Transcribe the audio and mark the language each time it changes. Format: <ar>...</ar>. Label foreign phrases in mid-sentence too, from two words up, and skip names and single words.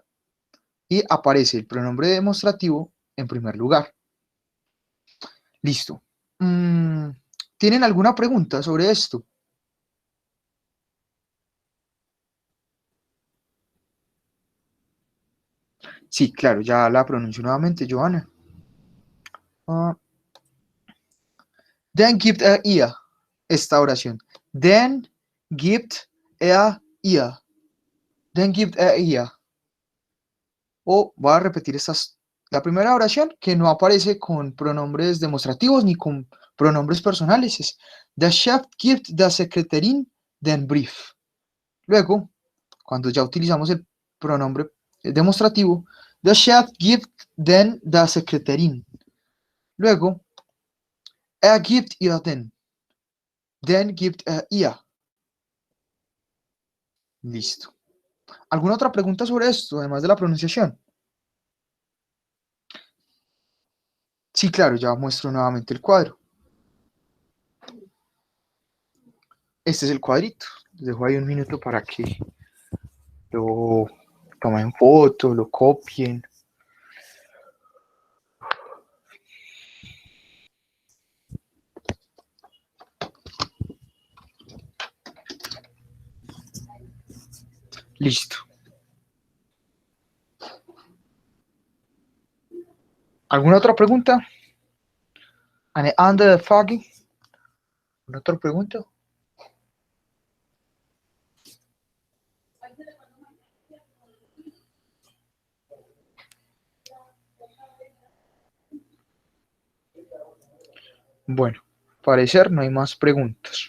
<es>Y aparece el pronombre demostrativo en primer lugar. Listo. ¿Tienen alguna pregunta sobre esto? Sí, claro, ya la pronuncio nuevamente, Johanna.</es> <de>Den gibt er ihr.</de> <es>Esta oración.</es> <de>Den gibt er ihr. Den gibt er ihr.</de> <es>O voy a repetir la primera oración que no aparece con pronombres demostrativos ni con pronombres personales.</es> <de>Es Der Chef gibt der Sekretärin den Brief.</de> <es>Luego, cuando ya utilizamos el pronombre demostrativo,</es> <de>der Chef gibt den der Sekretärin. Luego, er gibt ihr den. Den gibt er ihr.</de> <es>Listo. ¿Alguna otra pregunta sobre esto, además de la pronunciación? Sí, claro, ya muestro nuevamente el cuadro. Este es el cuadrito. Les dejo ahí un minuto para que lo tomen foto, lo copien. Listo. ¿Alguna otra pregunta?</es> <de>¿Eine andere Frage?</de> <es>¿Alguna otra pregunta? Bueno, al parecer no hay más preguntas.</es>